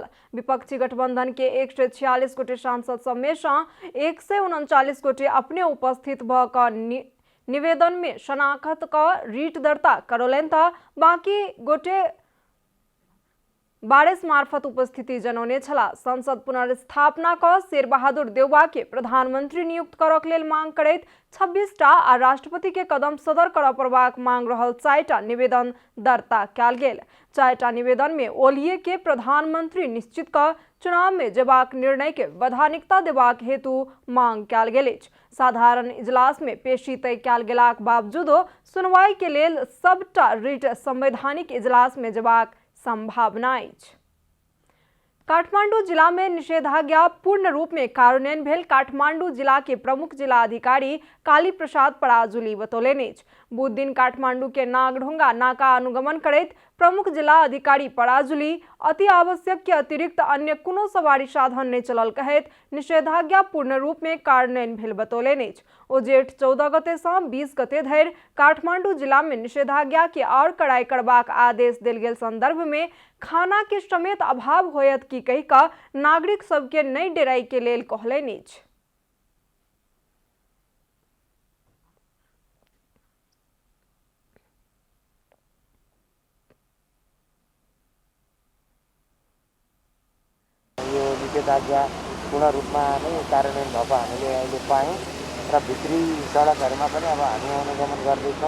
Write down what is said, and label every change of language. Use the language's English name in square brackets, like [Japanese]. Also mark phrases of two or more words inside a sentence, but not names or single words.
[Maithili] विपक्षी गठबंधन के 146 गोटे सांसद सब में से 139 गोटे अपने उपस्थित भ क निवेदन में शनाखत क रीट दर्ता करौलनि त बाकी गोटे बारिश मार्फत उपस्थिति जनौने छला। संसद पुनर्स्थापना क शेर बहादुर देउबा के प्रधानमंत्री नियुक्त करक लेल मांग करैत 26टा आ राष्ट्रपति के कदम सदर करऽ पड़बाक मांग रहल 4टा निवेदन दर्ता कयल गेल। 4टा निवेदन में ओलीए के प्रधानमंत्री निश्चित क चुनाव में जेबाक निर्णय के वैधानिकता देबाक हेतु मांग कयल गेल अछि। साधारण इजलास में पेशी तय कयल गेलाक बावजूदो सुनवाई के लेल सबटा रीट संवैधानिक इजलास में जेबाक संभावना अछि। काठमांडू जिला में निषेधाज्ञा पूर्ण रूप में कार्यान्वयन भेल काठमांडू जिला के प्रमुख जिला अधिकारी काली प्रसाद पराजुली बतौलनि अछि। बुध दिन काठमांडू के नागढोंगा नाका अनुगमन करैत प्रमुख जिला अधिकारी पराजुली अति आवश्यक के अतिरिक्त अन्य कोनो सवारी साधन नहीं चलल कहैत निषेधाज्ञा पूर्ण रूप में कार्यान्वयन भेल बतौलनि अछि। ओ जेठ 14 गते से 20 गते धरि काठमांडू जिला में निषेधाज्ञा के और कड़ाई करबाक आदेश देल गेल संदर्भ में खाना के समेत अभाव होयत की कहि क नागरिक सबके नहीं डेराई के लेल कहलनि अछि। [Nepali] यो निषेधाज्ञा पूर्ण रूपमा नै कार्यान्वयन भएको हामीले अहिले पायौँ र भित्री सडकहरूमा पनि अब हामी अनुगमन गर्दैछौँ।